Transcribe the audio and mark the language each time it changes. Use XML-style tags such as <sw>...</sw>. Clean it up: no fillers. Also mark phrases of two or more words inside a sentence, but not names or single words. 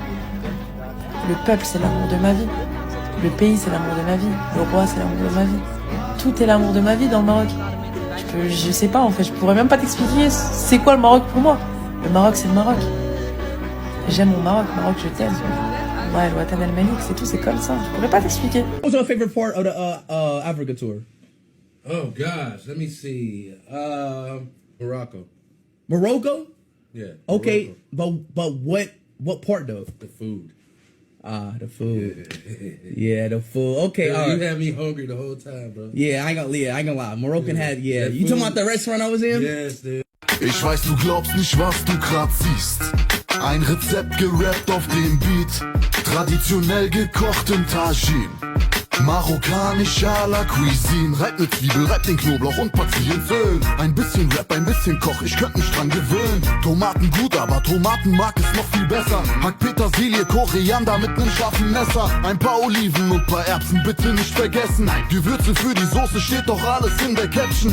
<fr>Le peuple, c'est l'amour de ma vie. Le pays, c'est l'amour de ma vie. Le roi, c'est l'amour de ma vie. Tout est l'amour de ma vie dans le Maroc. Je sais pas, en fait, je pourrais même pas t'expliquer c'est quoi le Maroc pour moi. Le Maroc, c'est le Maroc. J'aime mon Maroc, je t'aime. Ouais,</fr> <ar>وطن الملك,</ar> <fr>c'est tout, c'est comme ça. Je pourrais pas t'expliquer.</fr> <en>What's your favorite part of the Africa tour? Oh gosh, let me see. Morocco. Morocco? Yeah. Okay, Morocco. but what part though? The food. Ah, the food. Yeah, the food. Okay, Yeah, you had me hungry the whole time, bro. Yeah, I ain't gonna lie. Moroccan had, yeah. You talking about the restaurant I was in? Yes, dude.</en> <de>Ich weiß, du glaubst nicht, was du grad siehst. Ein Rezept gerappt auf dem Beat. Traditionell gekocht im Tagine. Marokkanisch</de> <fr>à la Cuisine.</fr> <de>Reib ne Zwiebel, reib den Knoblauch und pack sie ins Öl. Ein bisschen Rap, ein bisschen Koch, ich könnt mich dran gewöhnen. Tomaten gut, aber Tomatenmark ist noch viel besser. Hack Petersilie, Koriander mit nem scharfen Messer. Ein paar Oliven und paar Erbsen bitte nicht vergessen. Gewürze für die Soße steht doch alles in der Caption.</de>